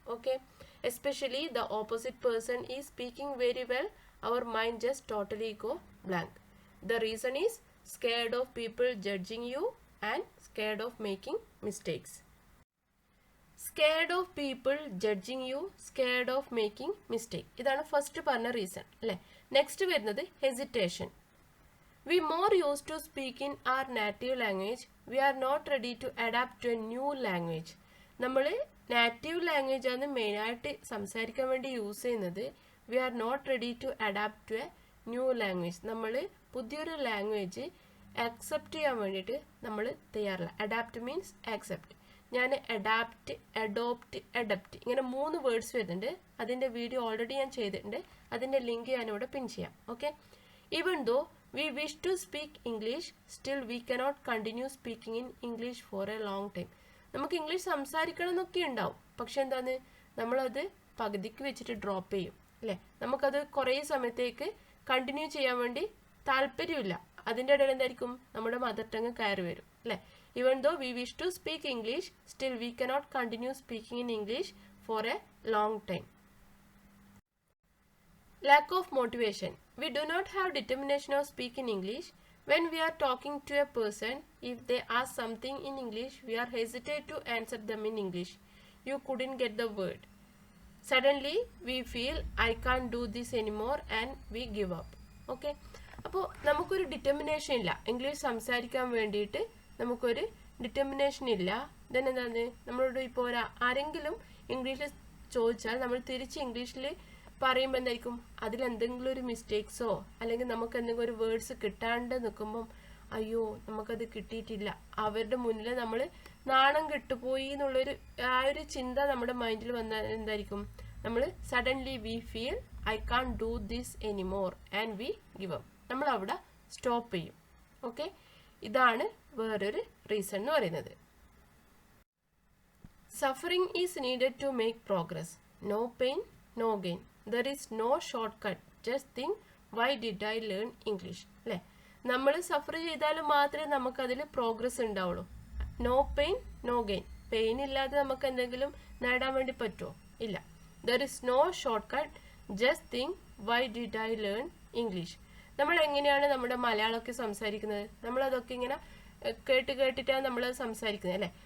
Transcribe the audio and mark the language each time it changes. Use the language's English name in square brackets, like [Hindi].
[English] Okay, especially the opposite person is speaking very well, our mind just totally go blank. The reason is scared of people judging you and scared of making mistakes. Scared of people judging you, scared of making mistake, [Malayalam] ഇതാണ് first പറഞ്ഞ reason അല്ലേ. Next വരുന്നത് hesitation. [English] We more used to speak in our native language. We are not ready to adapt to a new language. [Malayalam] നമ്മൾ native language ആണ് മെയിനായിട്ട് സംസാരിക്കാൻ വേണ്ടി use ചെയ്യുന്നത്. [English] We are not ready to adapt to a new language. [Malayalam] നമ്മൾ പുതിയൊരു language accept ചെയ്യാൻ വേണ്ടിയിട്ട് നമ്മൾ തയ്യാറല്ല. [English] Adapt means accept. [Malayalam] ഞാൻ അഡാപ്റ്റ്, അഡോപ്റ്റ്, അഡപ്റ്റ് ഇങ്ങനെ 3 വേർഡ്സ് വരുന്നുണ്ട്. അതിൻ്റെ വീഡിയോ ഓൾറെഡി ഞാൻ ചെയ്തിട്ടുണ്ട്. അതിൻ്റെ ലിങ്ക് ഞാനിവിടെ പിൻ ചെയ്യാം. [English] Okay, even though we wish to speak English, still we cannot continue speaking in English for a long time. [Malayalam] നമുക്ക് ഇംഗ്ലീഷ് സംസാരിക്കണം എന്നൊക്കെ ഉണ്ടാവും, പക്ഷെ എന്താണ്, നമ്മളത് പകുതിക്ക് വെച്ചിട്ട് ഡ്രോപ്പ് ചെയ്യും അല്ലേ. നമുക്കത് കുറേ സമയത്തേക്ക് കണ്ടിന്യൂ ചെയ്യാൻ വേണ്ടി താല്പര്യമില്ല. അതിൻ്റെ ഇടയിൽ എന്തായിരിക്കും, നമ്മുടെ മദർ ടങ് കയറി വരും അല്ലേ. [English] even though we wish to speak English, still we cannot continue speaking in English for a long time. Lack of motivation. We do not have determination of speak in English. When we are talking to a person, if they ask something in English, we are hesitate to answer them in English. You couldn't get the word. Suddenly, we feel I can't do this anymore and we give up. Okay? [Malayalam] അപ്പോൾ നമുക്കൊരു determination ഇല്ല English സംസാരിക്കാൻ വേണ്ടിയിട്ട്. നമുക്കൊരു determination ഇല്ല. Then എന്താണ്, നമ്മളോട് ഇപ്പോൾ ആരെങ്കിലും ഇംഗ്ലീഷിൽ ചോദിച്ചാൽ നമ്മൾ തിരിച്ച് ഇംഗ്ലീഷിൽ പറയുമ്പോൾ എന്തായിരിക്കും, അതിലെന്തെങ്കിലും ഒരു മിസ്റ്റേക്സോ അല്ലെങ്കിൽ നമുക്ക് എന്തെങ്കിലും ഒരു വേർഡ്സ് കിട്ടാണ്ട് നിൽക്കുമ്പം അയ്യോ നമുക്കത് കിട്ടിയിട്ടില്ല, അവരുടെ മുന്നിൽ നമ്മൾ നാണം കെട്ടുപോയി എന്നുള്ളൊരു ആ ഒരു ചിന്ത നമ്മുടെ മൈൻഡിൽ വന്നാൽ എന്തായിരിക്കും, നമ്മൾ [English] suddenly we feel I can't do this anymore and we give up, [Malayalam] നമ്മൾ അവിടെ സ്റ്റോപ്പ് ചെയ്യും. ഓക്കെ, ഇതാണ് വേറൊരു റീസൺ എന്ന് പറയുന്നത്. [English] Suffering is needed to make progress. No pain, no gain. There is no shortcut. Just think, why did I learn English? [Malayalam] അല്ലേ, നമ്മൾ സഫർ ചെയ്താൽ മാത്രമേ നമുക്കതിൽ പ്രോഗ്രസ് ഉണ്ടാവുള്ളൂ. [English] No pain no gain. [Malayalam] Pain ഇല്ലാതെ നമുക്ക് എന്തെങ്കിലും നേടാൻ വേണ്ടി പറ്റുമോ? ഇല്ല. [English] There is no shortcut. Just think, why did I learn English. [Malayalam] നമ്മൾ എങ്ങനെയാണ് നമ്മുടെ മലയാളമൊക്കെ സംസാരിക്കുന്നത്? നമ്മളതൊക്കെ ഇങ്ങനെ കേട്ടിട്ടാണ് നമ്മൾ സംസാരിക്കുന്നത് അല്ലേ.